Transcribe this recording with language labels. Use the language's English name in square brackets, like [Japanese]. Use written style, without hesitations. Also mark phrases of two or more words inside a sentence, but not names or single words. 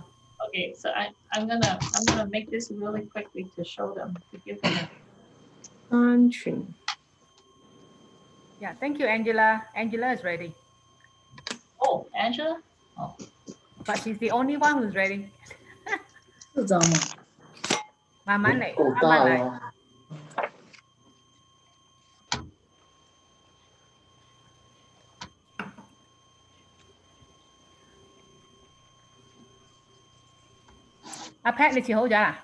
[English] Okay, so I'm gonna make this really quickly to show them, to give them. [Cantonese] 3寸。 [English] Yeah, thank you, Angela. Angela is ready. Oh, Angela. Oh. But she's the only one who's ready. [Cantonese] 4 張嘛。慢慢嚟，夠慢慢嚟。大啊！阿 Pat 你切好咗啦？